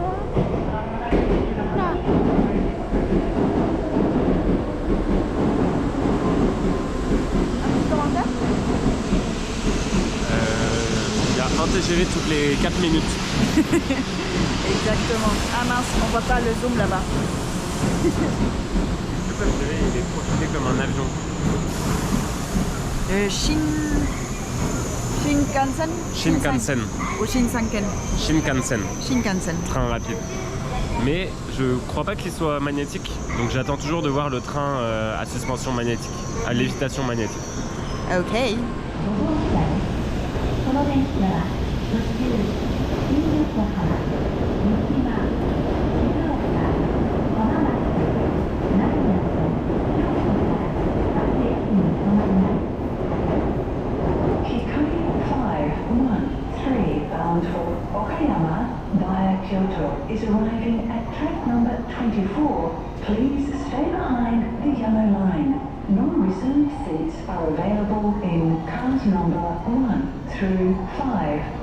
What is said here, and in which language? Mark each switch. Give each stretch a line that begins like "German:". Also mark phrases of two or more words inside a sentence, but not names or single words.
French: Là. Un petit commentaire? Il y a un TGV toutes les 4 minutes. Exactement. Ah mince, on voit pas le zoom là-bas. Le TGV, il est profilé comme un avion. Shinkansen? Shinkansen. Ou Shinsanken? Shinkansen. Shinkansen. Train rapide. Mais je crois pas qu'il soit magnétique, donc j'attends toujours de voir le train à suspension magnétique, à lévitation magnétique. Ok.
Japanese: この電車は途中新横浜、三島、静岡、浜松、名古屋と京都から各駅に停まります。
English: Hikari 513 bound for Okayama via Kyoto is arriving at track number 24. Please stay behind the yellow line. Non-reserved seats are available in cars number 1 through 5.